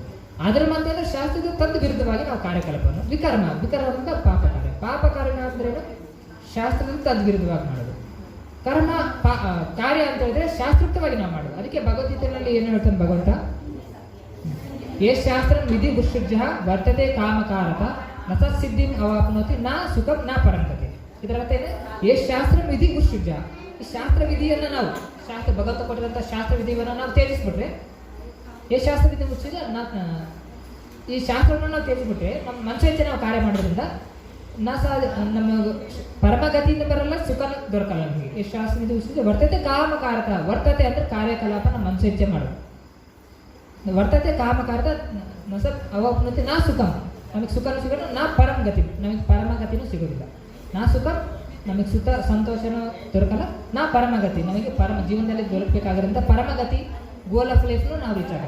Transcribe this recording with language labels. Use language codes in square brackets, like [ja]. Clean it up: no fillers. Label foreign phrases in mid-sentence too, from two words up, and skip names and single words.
[kn] ಅಧರ್ಮ ಅಂತಂದರೆ ಶಾಸ್ತ್ರದ ತದ್ ವಿರುದ್ಧವಾಗಿ ನಾವು ಕಾರ್ಯಕಲಾಪವನ್ನು ವಿಕರ್ಮ ಅಂತ ಪಾಪ ಕಾರ್ಯ. ಪಾಪ ಕಾರ್ಯ ಅಂದ್ರೇನು? ಶಾಸ್ತ್ರದ ತದ್ ವಿರುದ್ಧವಾಗಿ ಮಾಡೋದು. ಕರ್ಮ ಕಾರ್ಯ ಅಂತ ಹೇಳಿದ್ರೆ ಶಾಸ್ತ್ರೋಕ್ತವಾಗಿ ನಾವು ಮಾಡೋದು. ಅದಕ್ಕೆ ಭಗವದ್ಗೀತೆಯಲ್ಲಿ ಏನು ಹೇಳ್ತಾನೆ ಭಗವಂತ, [sa] ಯೇ ಶಾಸ್ತ್ರ ವಿಧಿ ಉತ್ಸೃಜ್ಯ ವರ್ತತೆ ಕಾಮಕಾರಕ ನ ಸಿದ್ಧಿಂ ಅವಾಪ್ನೋತಿ ನಾ ಸುಖಂ ನಾ ಪರಂಗತಿ. [kn] ಇದರ ಅರ್ಥ ಏನು? [sa] ಯೇ ಶಾಸ್ತ್ರ ವಿಧಿ ಉತ್ಸೃಜ್ಯ, [kn] ಈ ಶಾಸ್ತ್ರ ವಿಧಿಯನ್ನು ನಾವು ಭಗವಂತ ಕೊಟ್ಟಿರುವಂಥ ಶಾಸ್ತ್ರ ವಿಧಿಯನ್ನು ನಾವು ತ್ಯಜಿಸ್ಬಿಟ್ರೆ, [sa] ಯೇ ಶಾಸ್ತ್ರ ವಿಧಿ ಉತ್ಸೃಜ್ಯ [kn] ಈ ಶಾಸ್ತ್ರವನ್ನು ನಾವು ತ್ಯಜಿಸ್ಬಿಟ್ರೆ ನಮ್ಮ ಮನಸ್ಸಂತೆ ನಾವು ಕಾರ್ಯ ಮಾಡೋದ್ರಿಂದ ನಮ್ಮ ಪರಮಗತಿಯಿಂದ ಬರಲ್ಲ, ಸುಖ ದೊರಕಲ್ಲ ನಮಗೆ. [sa] ಈ ಶಾಸ್ತ್ರ ವಿಧಿ ಉತ್ಸೃಜ್ಯ ವರ್ತತೆ ಕಾಮಕಾರಕ. [kn] ವರ್ತತೆ ಅಂದ್ರೆ ಕಾರ್ಯಕಲಾಪ ನಮ್ಮ ಮನಸ್ಸಂತೆ ಮಾಡೋದು. [sa] ವರ್ತತೆ ಕಾಮಕಾರದ ನಸ ಅವಾಪ್ನೋತಿ ನಾ ಸುಖಂ, [kn] ನಮಗೆ ಸುಖನೂ ಸಿಗೋಣ, [sa] ನಾ ಪರಮಗತಿ, [kn] ನಮಗೆ ಪರಮಗತಿನೂ ಸಿಗೋದಿಲ್ಲ. [sa] ನಾ ಸುಖ, [kn] ನಮಗೆ ಸುಖ ಸಂತೋಷನೂ ದೊರಕಲ್ಲ. [sa] ನಾ ಪರಮಗತಿ, [kn] ನಮಗೆ ಜೀವನದಲ್ಲಿ ದೊರಕಬೇಕಾಗಿರೋಂಥ ಪರಮಗತಿ [en] goal of lifenu [kn] ನಾವು ರೀಚ್ ಆಗಲ್ಲ.